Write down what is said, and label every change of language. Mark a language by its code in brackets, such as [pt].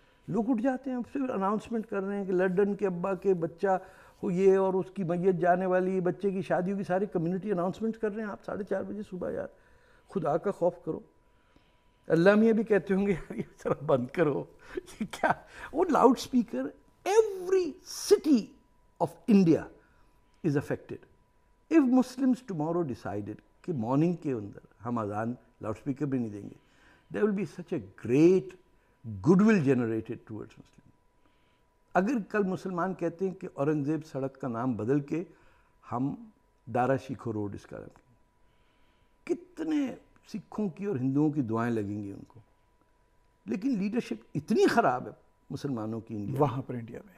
[ur] لوگ اٹھ جاتے ہیں, پھر اناؤنسمنٹ کر رہے ہیں کہ لنڈن کے ابا کے بچہ ہو یہ اور اس کی میت جانے والی, بچے کی شادی ہوگی, ساری کمیونٹی اناؤنسمنٹ کر رہے ہیں. آپ 4:30 بجے صبح, یار خدا کا خوف کرو. اللہ میاں بھی کہتے ہوں گے یہ ذرا بند کرو, یہ کیا. وہ loud speaker [en] every city of India is affected. If Muslims tomorrow decided [ur] کہ مارننگ کے اندر ہم اذان لاؤڈ اسپیکر بھی نہیں دیں گے, [en] there will be such a great goodwill generated towards Muslims. [ur] اگر کل مسلمان کہتے ہیں کہ اورنگزیب سڑک کا نام بدل کے ہم دارا شیکھو روڈ اس کا نام کریں, کتنے سکھوں کی اور ہندوؤں کی دعائیں لگیں گی ان کو. لیکن لیڈرشپ اتنی خراب ہے مسلمانوں کی انڈیا وہاں پر انڈیا میں.